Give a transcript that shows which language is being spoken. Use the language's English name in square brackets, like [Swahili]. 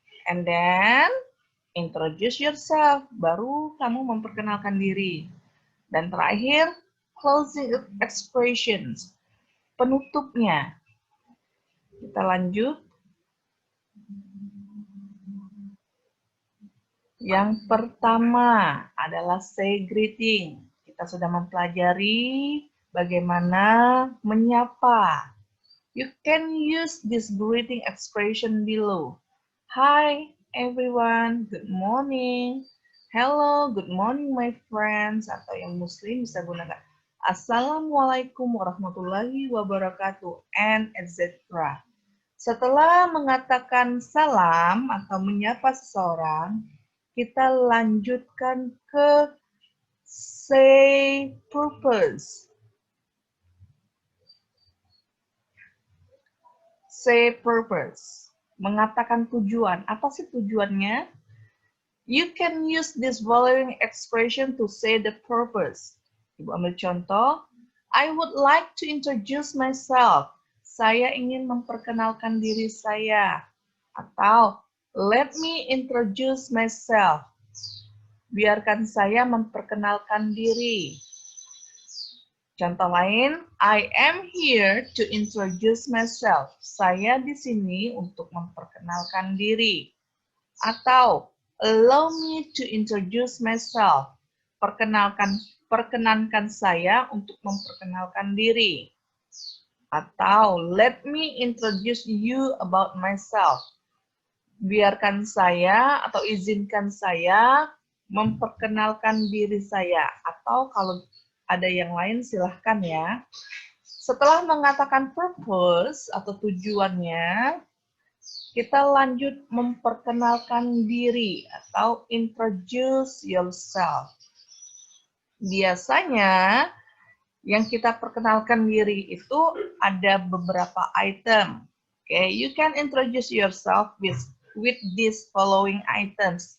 [English] And then, introduce yourself. [Indonesian] Baru kamu memperkenalkan diri. Dan terakhir, closing expressions. Penutupnya. Kita lanjut. Yang pertama adalah say greeting. Kita sudah mempelajari bagaimana menyapa. [English] You can use this greeting expression below. Hi everyone, good morning. Hello, good morning my friends. [Indonesian] Atau yang muslim bisa gunakan Assalamualaikum warahmatullahi wabarakatuh and etc. Setelah mengatakan salam atau menyapa seseorang, kita lanjutkan ke say purpose. Say purpose. Mengatakan tujuan. Apa sih tujuannya? [English] You can use this following expression to say the purpose. [Indonesian] Ibu ambil contoh. [English] I would like to introduce myself. [Indonesian] Saya ingin memperkenalkan diri saya. [English] Atau, let me introduce myself. [Indonesian] Biarkan saya memperkenalkan diri. Contoh lain, [English] I am here to introduce myself. [Indonesian] Saya di sini untuk memperkenalkan diri. [English] Atau, allow me to introduce myself. [Indonesian] Perkenankan saya untuk memperkenalkan diri. [English] Atau, let me introduce you about myself. [Indonesian] Biarkan saya atau izinkan saya memperkenalkan diri saya. Atau kalau ada yang lain silahkan ya. Setelah mengatakan purpose atau tujuannya, kita lanjut memperkenalkan diri atau introduce yourself. Biasanya yang kita perkenalkan diri itu ada beberapa item. [English] Okay, you can introduce yourself with these following items.